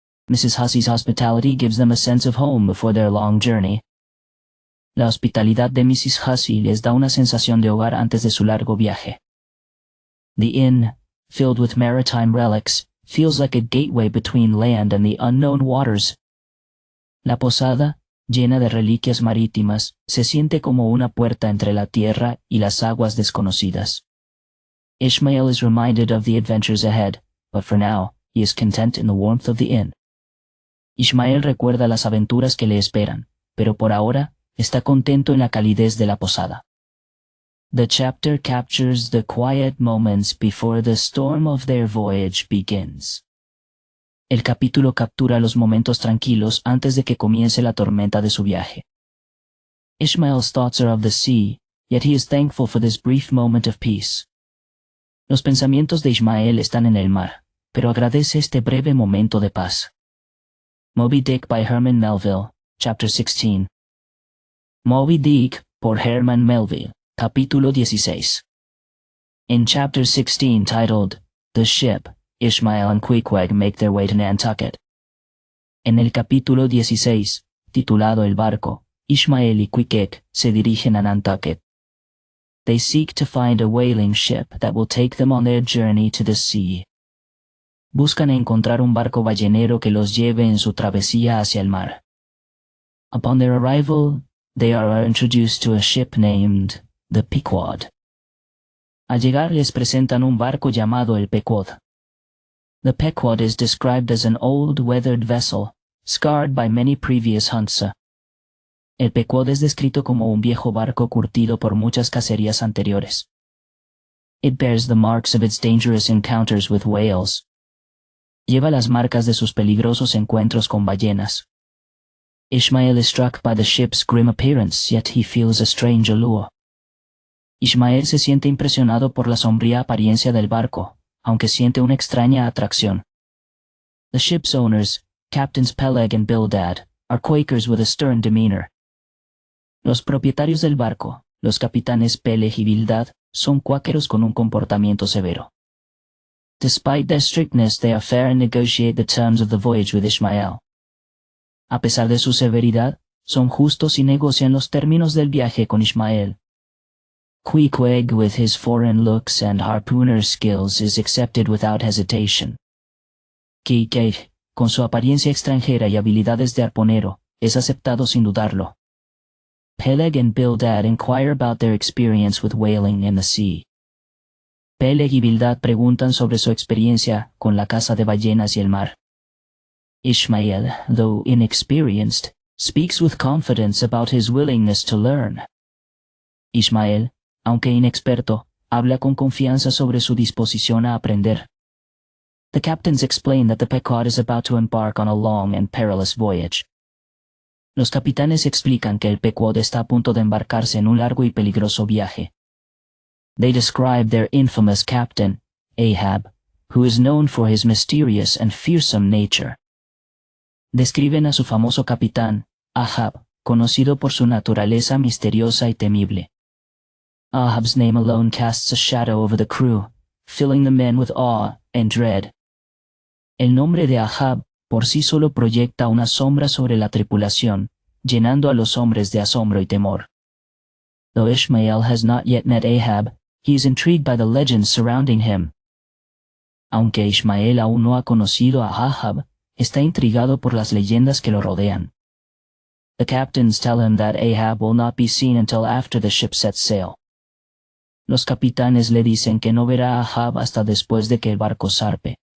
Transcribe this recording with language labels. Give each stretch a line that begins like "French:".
English: Mrs. Hussey's hospitality gives them a sense of home before their long journey.
Spanish: La hospitalidad de Mrs. Hussey les da una sensación de hogar antes de su largo viaje.
English: The inn, filled with maritime relics, feels like a gateway between land and the unknown waters.
Spanish: La posada, llena de reliquias marítimas, se siente como una puerta entre la tierra y las aguas desconocidas.
English: Ishmael is reminded of the adventures ahead, but for now, he is content in the warmth of the inn.
Spanish: Ishmael recuerda las aventuras que le esperan, pero por ahora, está contento en la calidez de la posada.
English: The chapter captures the quiet moments before the storm of their voyage begins.
Spanish: El capítulo captura los momentos tranquilos antes de que comience la tormenta de su viaje.
English: Ishmael's thoughts are of the sea, yet he is thankful for this brief moment of peace.
Spanish: Los pensamientos de Ishmael están en el mar, pero agradece este breve momento de paz.
English: Moby Dick by Herman Melville, Chapter 16.
Spanish: Moby Dick, por Herman Melville, Capítulo 16.
English: In Chapter 16 titled, The Ship, Ishmael and Queequeg make their way to Nantucket.
Spanish: En el capítulo 16, titulado El barco, Ishmael y Queequeg se dirigen a Nantucket.
English: They seek to find a whaling ship that will take them on their journey to the sea.
Spanish: Buscan encontrar un barco ballenero que los lleve en su travesía hacia el mar.
English: Upon their arrival, they are introduced to a ship named the Pequod.
Spanish: Al llegar les presentan un barco llamado el Pequod.
English: The Pequod is described as an old weathered vessel, scarred by many previous hunts.
Spanish: El Pequod es descrito como un viejo barco curtido por muchas cacerías anteriores.
English: It bears the marks of its dangerous encounters with whales.
Spanish: Lleva las marcas de sus peligrosos encuentros con ballenas.
English: Ishmael is struck by the ship's grim appearance, yet he feels a strange allure.
Spanish: Ishmael se siente impresionado por la sombría apariencia del barco, aunque siente una extraña atracción.
English: The ship's owners, Captains Peleg and Bildad, are Quakers with a stern demeanor.
Spanish: Los propietarios del barco, los capitanes Peleg y Bildad, son cuáqueros con un comportamiento severo.
English: Despite their strictness, they are fair and negotiate the terms of the voyage with Ishmael.
Spanish: A pesar de su severidad, son justos y negocian los términos del viaje con Ishmael.
English: Queequeg, with his foreign looks and harpooner skills, is accepted without hesitation.
Spanish: Queequeg, con su apariencia extranjera y habilidades de arponero, es aceptado sin dudarlo.
English: Peleg and Bildad inquire about their experience with whaling in the sea.
Spanish: Peleg y Bildad preguntan sobre su experiencia con la caza de ballenas y el mar.
English: Ishmael, though inexperienced, speaks with confidence about his willingness to learn.
Spanish: Ishmael, aunque inexperto, habla con confianza sobre su disposición a aprender.
English: The captains explain that the Pequod is about to embark on a long and perilous voyage.
Spanish: Los capitanes explican que el Pequod está a punto de embarcarse en un largo y peligroso viaje.
English: They describe their infamous captain, Ahab, who is known for his mysterious and fearsome nature.
Spanish: Describen a su famoso capitán, Ahab, conocido por su naturaleza misteriosa y temible.
English: Ahab's name alone casts a shadow over the crew, filling the men with awe and dread.
Spanish: El nombre de Ahab por sí solo proyecta una sombra sobre la tripulación, llenando a los hombres de asombro y temor.
English: Though Ishmael has not yet met Ahab, he is intrigued by the legends surrounding him.
Spanish: Aunque Ishmael aún no ha conocido a Ahab, está intrigado por las leyendas que lo rodean.
English: The captains tell him that Ahab will not be seen until after the ship sets sail.
Spanish: Los capitanes le dicen que no verá a Ahab hasta después de que el barco zarpe.